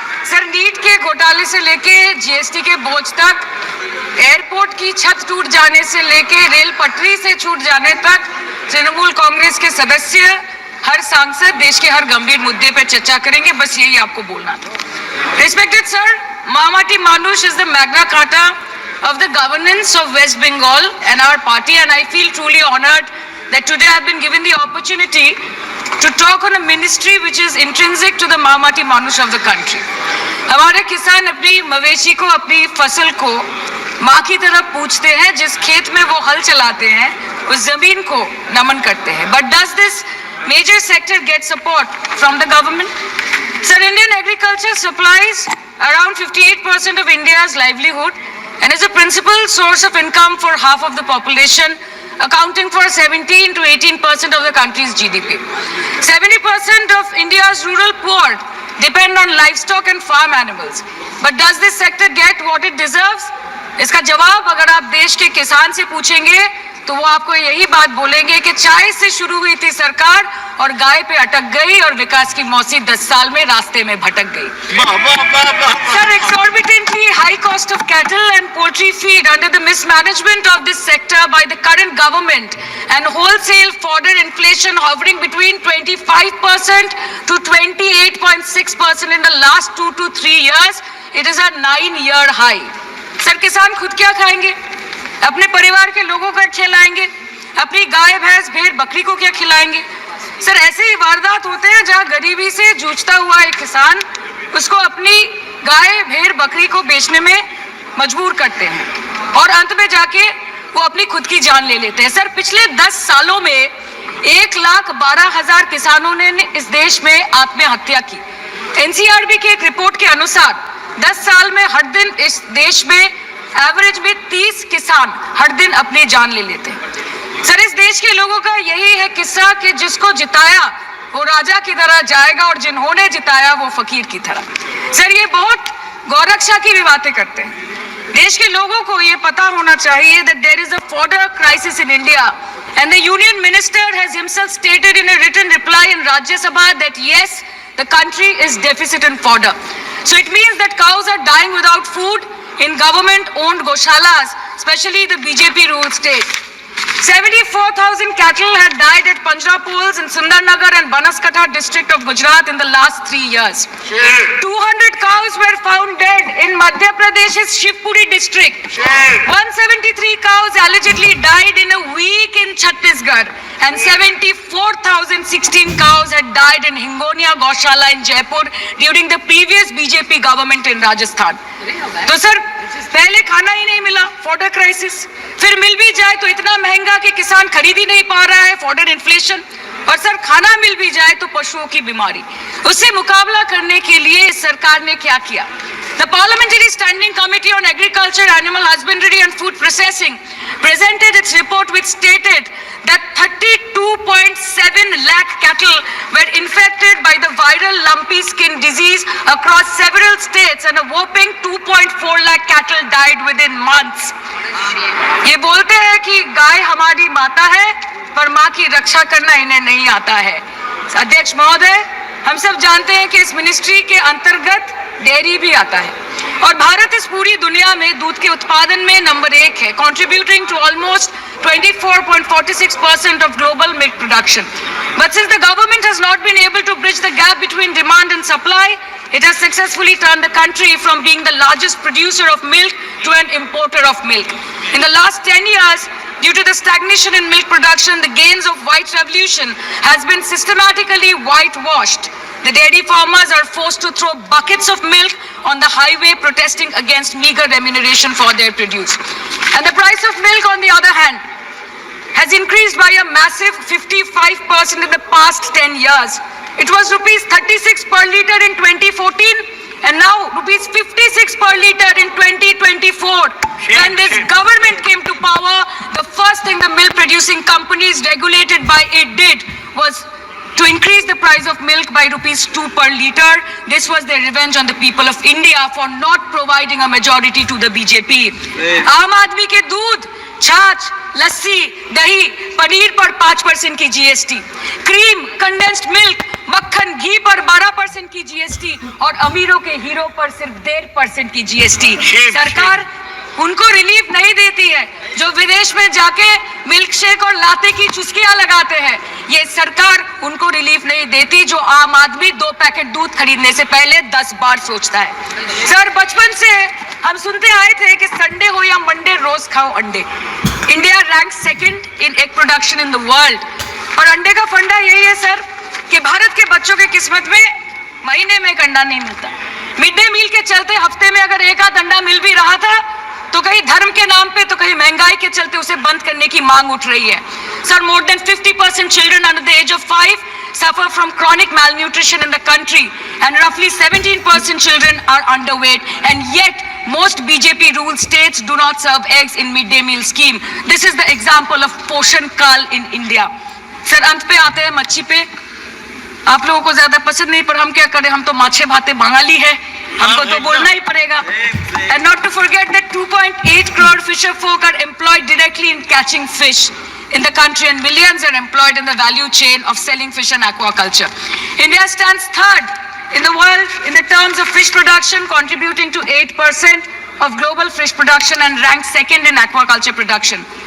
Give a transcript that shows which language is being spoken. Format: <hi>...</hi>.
<hi>Sir NEET के घोटाले से लेके जीएसटी के बोझ तक, एयरपोर्ट की छत टूट जाने से लेके रेल पटरी से छूट जाने तक, तृणमूल कांग्रेस के सदस्य, हर सांसद देश के हर गंभीर मुद्दे पर चर्चा करेंगे। बस यही आपको बोलना था।</hi> <en>Respected sir, Mamati Manush is the Magna Carta of the governance of West Bengal and our party, and I feel truly honored that today I've been given the opportunity to talk on a ministry which is intrinsic to the Mamati Manush of the country.</en> <hi>हमारे किसान अपनी मवेशी को, अपनी फसल को माँ की तरफ पूछते हैं, जिस खेत में वो हल चलाते हैं उस जमीन को नमन करते हैं।</hi> <en>But does this major sector get support from the government? Sir, Indian agriculture supplies around 58% of India's livelihood and is a principal source of income for half of the population, accounting for 17 to 18% of the country's GDP. 70% of India's rural poor depend on livestock and farm animals. But does this sector get what it deserves?</en> <hi>इसका जवाब अगर आप देश के किसान से पूछेंगे तो वो आपको यही बात बोलेंगे कि चाय से शुरू हुई थी सरकार और गाय पे अटक गई और विकास की मौसी 10 साल में रास्ते में भटक गई।</hi> <en>Sir, exorbitantly high cost of cattle and poultry feed under the mismanagement of this sector by the current government and wholesale fodder inflation hovering between 25% to 28.6% in the last 2 to 3 years, it is a 9-year high.</en> <hi>Sir, किसान खुद क्या खाएंगे? अपने परिवार के लोगों को खिलाएंगे? अपनी गाय, भैंस, भेड़, बकरी को क्या खिलाएंगे? सर, ऐसे ही वारदात होते हैं जहां गरीबी से जूझता हुआ एक किसान उसको अपनी गाय, भेड़, बकरी को बेचने में मजबूर करते हैं और अंत में जाके वो अपनी खुद की जान ले लेते हैं। सर, पिछले 10 सालों में 1,12,000 किसानों ने इस देश में आत्महत्या की। एनसीआरबी की एक रिपोर्ट के अनुसार 10 साल में हर दिन इस देश में एवरेज में 30 किसान हर दिन अपनी जान ले लेते हैं। सर, इस देश के लोगों का यही है किस्सा कि जिसको जिताया वो राजा की तरह जाएगा और जिन्होंने जिताया वो फकीर की तरह। सर, ये बहुत गौरक्षा की भी बातें करते हैं। देश के लोगों को ये पता होना चाहिए</hi> <en>that there is a fodder crisis in India and the union minister has himself stated in a written reply in Rajya Sabha that yes, the country is deficit in fodder. So it means that cows are dying without food in government-owned goshalas, especially the BJP-ruled state. 74,000 cattle had died at Panjrapols in Sundarnagar and Banaskantha district of Gujarat in the last 3 years. 200 cows were found dead in Madhya Pradesh's Shivpuri district. 173 cows allegedly died in a week in Chhattisgarh, and 74,016 cows had died in Hingonia Goshala in Jaipur during the previous BJP government in Rajasthan.</en> <hi>तो sir, पहले खाना ही नहीं मिला, fodder crisis, फिर मिल भी जाए तो इतना महंगा कि किसान खरीद ही नहीं पा रहा है, फॉडर इन्फ्लेशन, और सर खाना मिल भी जाए तो पशुओं की बीमारी। उससे मुकाबला करने के लिए सरकार ने क्या किया?</hi> <en>The Parliamentary Standing Committee on Agriculture, Animal Husbandry and Food Processing presented its report which stated that 32.7 lakh cattle were infected by the viral lumpy skin disease across several states and a whopping 2.4 lakh cattle died within months.</en> <hi>ये बोलते हैं कि गाय हमारी माता है पर माँ की रक्षा करना इन्हें नहीं आता है। अध्यक्ष महोदय, हम सब जानते हैं कि इस मिनिस्ट्री के अंतर्गत डेयरी भी आता है और भारत इस पूरी दुनिया में दूध के उत्पादन में नंबर 1 है,</hi> <en>contributing to almost 24.46% of global milk production. But since the government has not been able to bridge the gap between demand and supply, it has successfully turned the country from being the largest producer of milk to an importer of milk. In the last 10 years, due to the stagnation in milk production, the gains of white revolution has been systematically whitewashed. The dairy farmers are forced to throw buckets of milk on the highway protesting against meager remuneration for their produce. And the price of milk, on the other hand, has increased by a massive 55% in the past 10 years. It was rupees 36 per litre in 2014 and now rupees 56 per litre in 2024. When this government came to power, the first thing the milk producing companies regulated by it did was to increase the price of milk by rupees 2 per litre. This was their revenge on the people of India for not providing a majority to the BJP.</en> <hi>आम आदमी के दूध, छाछ, लस्सी, दही, पनीर पर 5% की GST, cream, condensed milk, मक्खन, घी पर 12% की GST और अमीरों के हीरो पर सिर्फ 1.5% की GST। सरकार उनको रिलीफ नहीं देती है जो विदेश में जाके मिल्क शेक और लाते की चुस्कियां लगाते हैं। ये सरकार उनको रिलीफ नहीं देती जो आम आदमी 2 पैकेट दूध खरीदने से पहले 10 बार सोचता है। सर, बचपन से हम सुनते आए थे कि संडे हो या मंडे रोज खाओ अंडे।</hi> <en>India rank 2nd in egg production in the world</en> <hi>और अंडे का फंडा यही है सर कि भारत के बच्चों की किस्मत में महीने में एक अंडा नहीं मिलता। मिड डे मील के चलते हफ्ते में अगर एक आध अंडा मिल भी रहा था तो कहीं धर्म के नाम पे तो कहीं महंगाई के चलते उसे बंद करने की मांग उठ रही है।</hi> <en>Sir, more than 50% children under the age of 5 suffer from chronic malnutrition in the country and roughly 17% children are underweight, and yet most BJP ruled states do not serve eggs in midday meal scheme. This is the example of Poshan Kal in India.</en> <hi>Sir, अंत पे आते हैं मच्छी पे। आप लोगों को ज्यादा पसंद नहीं पर हम क्या करें, हम तो माछे भाते बंगाली है, हमको तो बोलना ही पड़ेगा।</hi> <en>And not to forget that 2.8 crore fisher folk are employed directly in catching fish in the country and millions are employed in the value chain of selling fish and aquaculture. India stands 3rd in the world in the terms of fish production, contributing to 8% of global fish production and ranks 2nd in aquaculture production.</en>